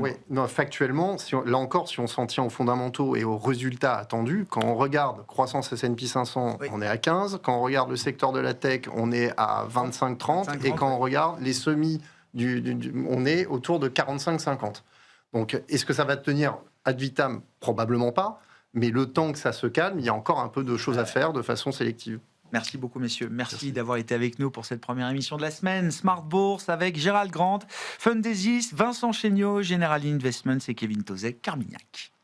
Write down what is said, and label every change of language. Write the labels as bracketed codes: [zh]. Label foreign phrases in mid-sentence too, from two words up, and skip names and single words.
[fr] Oui, non, factuellement, là encore, si on s'en tient aux fondamentaux et aux résultats attendus, quand on regarde croissance S&P 500, on est à 15, quand on regarde le secteur de la tech, on est à 25-30, et quand on regarde les semis, on est autour de 45-50. Donc, est-ce que ça va tenir ad vitam? Probablement pas, mais le temps que ça se calme, il y a encore un peu de choses à faire de façon sélective. Merci beaucoup, messieurs. Merci d'avoir été avec nous pour cette première émission de la semaine. Smart Bourse avec Gérald Grant, Fundesis, Vincent Chéniaud, General Investments et Kevin Tauzet, Carmignac.